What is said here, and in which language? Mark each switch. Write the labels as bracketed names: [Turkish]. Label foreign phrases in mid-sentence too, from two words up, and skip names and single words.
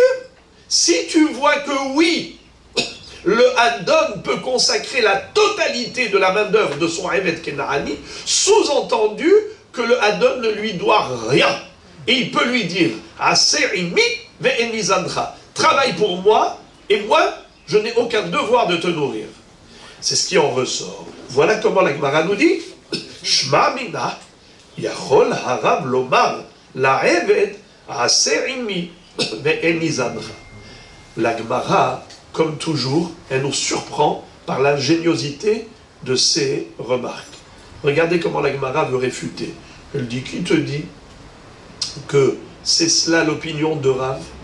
[French] Si tu vois que oui, le Adon peut consacrer la totalité de la main-d'œuvre de son [Hebrew] עבד כנעני, [French] sous-entendu que le Adon ne lui doit rien. Et il peut lui dire, [Hebrew] עשה עמי ואיני זנך, [French] travaille pour moi, et moi, je n'ai aucun devoir de te nourrir. C'est ce qui en ressort. Voilà comment la Gemara nous dit, [Hebrew] שמע מינה, יכול הרב לומר, לעבד, עשה עמי ואיני זנך. [French] La Gemara, comme toujours, elle nous surprend par l'ingéniosité de ses remarques. Regardez comment la Gemara veut réfuter. Elle dit, qui te dit que c'est cela l'opinion de Rav?